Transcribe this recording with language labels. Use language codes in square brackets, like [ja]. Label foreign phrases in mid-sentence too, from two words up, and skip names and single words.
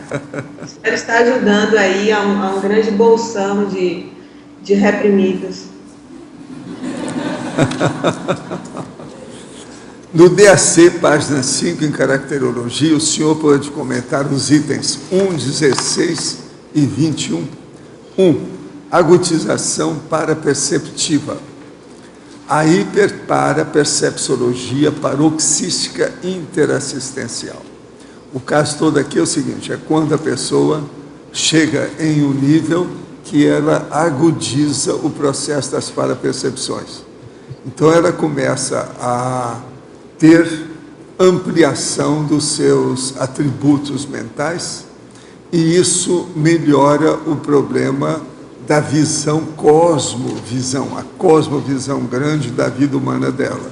[pt] Espero estar ajudando aí a um grande bolsão de reprimidos. No DAC, página 5, em caracterologia, o senhor pode comentar os itens 1, 16 e 21. 1. Agutização paraperceptiva. A hiperparapercepciologia paroxística interassistencial. O caso todo aqui é o seguinte: é quando a pessoa chega em um nível que ela agudiza o processo das parapercepções. Então ela começa a ter ampliação dos seus atributos mentais e isso melhora o problema da visão cosmovisão, a cosmovisão grande da vida humana dela.